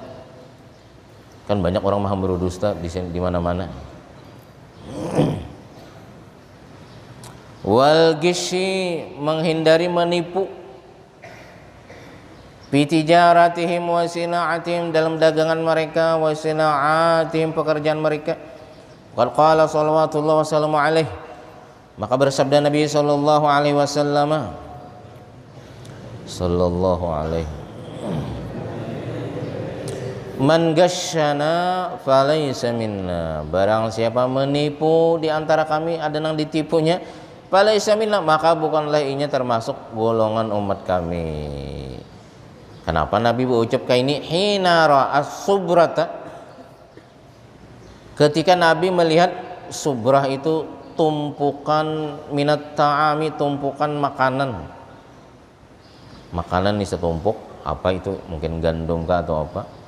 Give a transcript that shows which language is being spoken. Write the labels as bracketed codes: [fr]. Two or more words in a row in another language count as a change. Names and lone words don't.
[bjn] Kan banyak orang mahambur dusta di mana-mana. [ar] والغش, [bjn] menghindari menipu, [ar] في تجارتهم وصناعاتهم, [bjn] dalam dagangan mereka, [ar] وصناعاتهم, [bjn] pekerjaan mereka. [ar] قد قال صلى الله وسلم عليه, [bjn] maka bersabda Nabi [ar] صلى الله عليه وسلم, من غشنا فليس منا, [bjn] barang siapa menipu di antara kami, ada yang ditipunya, [ar] فليس منا, [bjn] maka bukanlah inya termasuk golongan umat kami. Kenapa Nabi berucap kayak ini? [ar] حين رأى صبرة, [bjn] ketika Nabi melihat subrah itu tumpukan [ar] من الطعام, [bjn] tumpukan makanan ini setumpuk, apa itu, mungkin gandum kah atau apa.